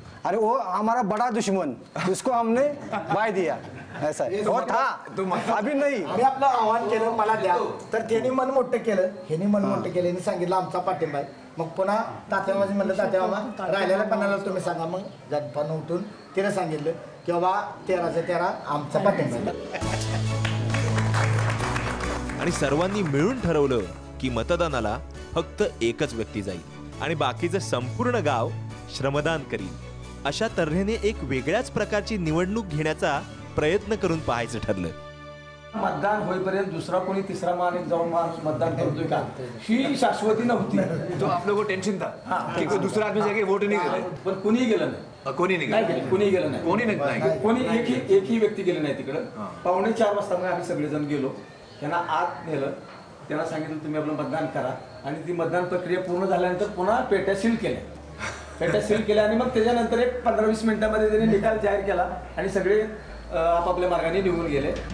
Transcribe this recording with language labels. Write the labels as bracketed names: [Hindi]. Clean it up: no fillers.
[Hindi] अरे वो हमारा बड़ा दुश्मन, उसको हमने बाय दिया. ऐसा और था अभी नाही. [Marathi] मी आपलं आव्हान केलं मला द्या, तर त्यांनी मन मोठं केलं, ह्यांनी मन मोठं केलं, यांनी सांगितलं आमचा पाठिंबा आहे. मग पुन्हा तात्याबाजी म्हणलं तात्या बाबा राहिलेल्या पन्नाला तुम्ही सांगा. मग जनपण उठून तिने सांगितलं की बाबा 13/13 आमचा पाठिंबा आहे. आणि सर्वांनी मिळून ठरवलं की मतदानाला फक्त एकच व्यक्ती जाईल आणि बाकीचं संपूर्ण गाव श्रमदान करील. अशा तऱ्हेने एक वेगळ्याच प्रकारची निवडणूक घेण्याचा प्रयत्न करून पाहायचं ठरलं. मतदान होईपर्यंत दुसरा कोणी तिसरा माणूस जाऊन माणूस मतदान करतोय का ही शाश्वती नव्हती. [Hindi] तो आप लोगों को टेंशन था कि कोई दूसरा आदमी जाके वोट नहीं करे. [Marathi] पण कुणीही गेलं नाही. कोणी नाही गेलं. कोणी गेलं नाही. कोणी नाही. कोणी एकही व्यक्ती गेली नाही तिकडं. 3:45 वाजता मग आम्ही सगळेजण गेलो. त्यांना आत नेलं, त्यांना सांगितलं तुम्ही आपलं मतदान करा आणि ती मतदान प्रक्रिया पूर्ण झाल्यानंतर पुन्हा पेट्या सील केल्या. पेट्या सील केल्या आणि मग त्याच्यानंतर एक 15-20 मिनिटांमध्ये त्यांनी निकाल जाहीर केला आणि सगळे आपापल्या मार्गाने निघून गेले.